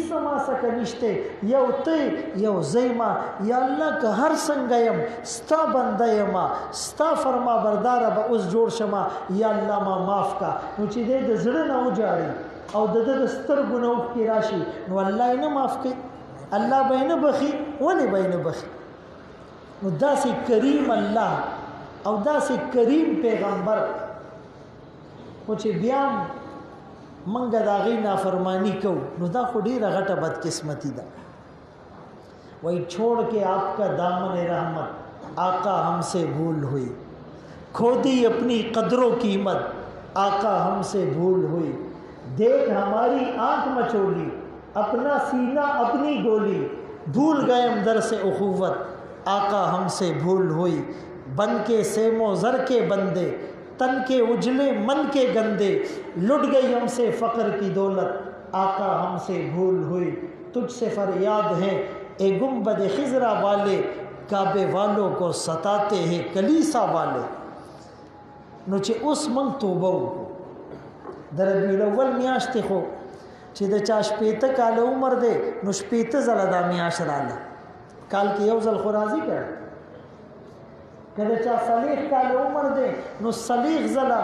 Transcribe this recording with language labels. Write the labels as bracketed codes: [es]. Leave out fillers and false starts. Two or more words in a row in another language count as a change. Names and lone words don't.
[ps] څه ما څخه نشته یو ته یو زه یمه [ar] یا الله [ps] که هر څنګه یم ستا بنده یمه ستا فرمابرداره به اوس جوړ شمه [ar] یا الله [ps] ما معاف کا نو چې دی د زړه نه وجاړي او د سترګو نه اوښکې راشي نو الله یې نه معاف کوي الله به یې نه بخي ولې به یې نه بخي نو داسې کریم الله او داسې کریم پیغمبر خو چې بیا موږ د هغې نافرمانی کوو نو دا خو ډېره غټه بدقسمتي ده [ur] وہی چھوڑ کے آپ کا دامن رحمت آقا ہم سے بھول ہوئی کھو دی اپنی قدر و قیمت آقا ہم سے بھول ہوئی دیکھ ہماری آنکھ مچولی اپنا سینہ اپنی گولی بھول گئے ہم در سے اخوت آقا ہم سے بھول ہوئی بن کے سیم و زر کے بندے تن کے اجلے من کے گندے لٹ گئی ہم سے فقر کی دولت آقا ہم سے بھول ہوئی تجھ سے فریاد ہے اے گنبد خضرا والے کعبے والوں کو ستاتے ہیں کلیسا والے [ps] نو چې اوس موږ توبه وکړو د ربیع الاول میاشتې خو چې د چا 80 کاله عمر دی نو 80 ځله دا میاشت راله کال کې یو ځل خو راځي که د چا 40 کاله عمر دی نو صلیغ زلا